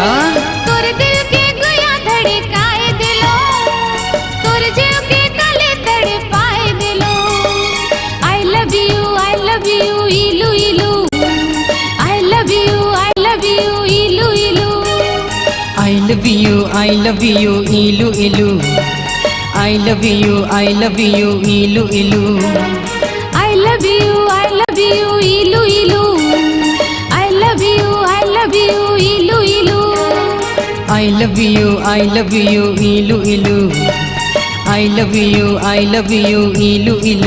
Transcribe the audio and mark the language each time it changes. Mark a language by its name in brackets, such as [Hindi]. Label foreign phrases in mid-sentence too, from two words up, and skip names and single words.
[Chhattisgarhi] तोर दिल के गुया धड़काए दिलो, तोर जीव के काले तड़पाए दिलो। [English] I love you ilu ilu, I love you ilu ilu. I love you ilu ilu, I love you, ilu ilu. I love you, ilu ilu. I love you, ilu ilu. I love you, ilu ilu. I love you, ilu ilu.